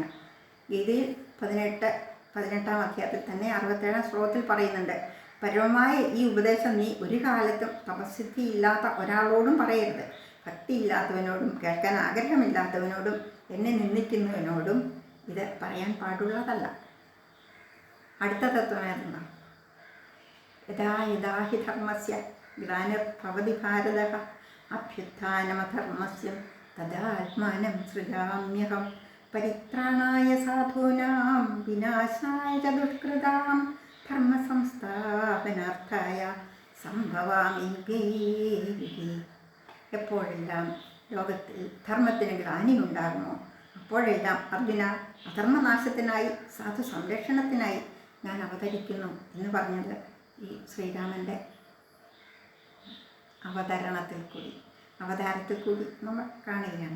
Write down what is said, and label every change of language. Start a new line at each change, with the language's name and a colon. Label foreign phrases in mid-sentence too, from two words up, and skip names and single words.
Malayalam: ഗീതയിൽ 18-ാം അധ്യായത്തിൽ തന്നെ 67-ാം ശ്ലോകത്തിൽ പറയുന്നുണ്ട്, പരമമായ ഈ ഉപദേശം നീ ഒരു കാലത്തും തപസ്സിദ്ധി ഇല്ലാത്ത ഒരാളോടും പറയരുത്. ഭക്തിയില്ലാത്തവനോടും കേൾക്കാൻ ആഗ്രഹമില്ലാത്തവനോടും എന്നെ നിന്ദിക്കുന്നവനോടും ഇത് പറയാൻ പാടുള്ളതല്ല. അടുത്ത തത്വം ഏതെന്നാ?
Sanskrit: യഥാ യഥാ ഹി ധർമ്മസ്യ ഗ്ലാനിർഭവതി ഭാരതഃ അഭ്യുത്ഥാനമധർമ്മസ്യ തദാത്മാനം സൃജാമ്യഹം പരിത്രാണായ സാധൂനാം വിനാശായ ച ദുഷ്കൃതാം ധർമ്മസംസ്ഥാപനാർത്ഥായ സംഭവാമി യുഗേ യുഗേ.
Malayalam: എപ്പോഴെല്ലാം ലോകത്തിൽ ധർമ്മത്തിന് ഗ്ലാനി ഉണ്ടാകുമോ അപ്പോഴെല്ലാം അർജുന അധർമ്മനാശത്തിനായി സാധു സംരക്ഷണത്തിനായി ഞാൻ അവതരിക്കുന്നു എന്ന് പറഞ്ഞത് ഈ ശ്രീരാമൻ്റെ അവതാരത്തിൽ കൂടി നമ്മൾ കാണുകയാണ്.